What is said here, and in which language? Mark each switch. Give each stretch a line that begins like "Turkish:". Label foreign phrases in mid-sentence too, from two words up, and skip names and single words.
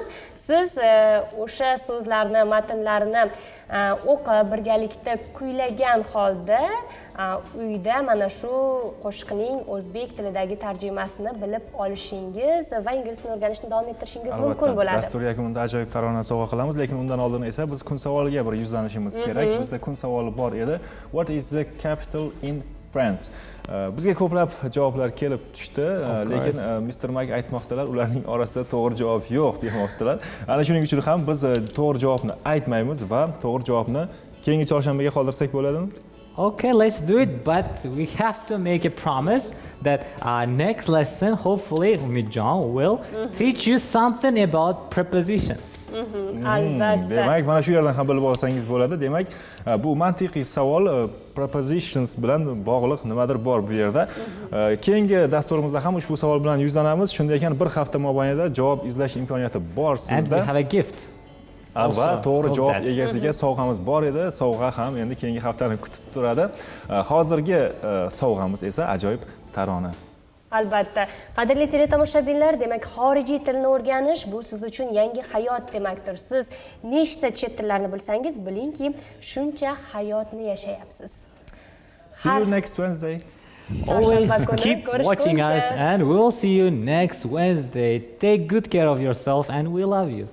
Uzbek: Siz o'sha so'zlarni, matnlarni o'qib birgalikda kuylagan holda uyda mana shu qo'shiqning o'zbek tilidagi tarjimasini bilib olishingiz va ingliz tilini o'rganishni davom ettirishingiz mumkin bo'ladi. Dastur yakunida ajoyib tarona sovg'a qilamiz, lekin undan oldin esa biz kun savoliga bir yuzlanishimiz kerak. Bizda kun savoli bor edi.
English: What is the capital in France?
Uzbek: Bizga ko'plab javoblar kelib tushdi, lekin Mr. Mike aytmoqdalar, ularning orasida to'g'ri javob yo'q demoqdalar. Ana shuning uchun ham biz to'g'ri javobni aytmaymiz va to'g'ri javobni keyingi chorshanbaga qoldirsak bo'ladimi?
English: Okay, let's do it, but we have to make a promise that next lesson, hopefully, Umidjon will teach you something about prepositions.
Uzbek: Albatta. Demak, mana shu yerdan ham bilib olsangiz bo'ladi. Demak, bu mantiqiy savol prepositions bilan bog'liq nimadir bor bu yerda. Keyingi dasturimizda ham ushbu savol bilan yuzlanamiz. Shunday ekan, bir hafta mobaynida javob izlash imkoniyati bor sizda.
English: And we have a gift.
Uzbek: Albatta, to'g'ri javob egasiga sovg'amiz bor edi. Sovg'a ham endi keyingi haftani kutib turadi. Hozirgi sovg'amiz esa ajoyib tarona. Albatta. Qadrli teletomoshabinlar, demak, xorijiy tilni o'rganish bu siz uchun yangi hayot demakdir. Siz nechta chet tillarni bilsangiz, bilingki, shuncha hayotni yashayapsiz.
English: See you next Wednesday. Always keep watching us and we'll see you next Wednesday. Take good care of yourself and we love you.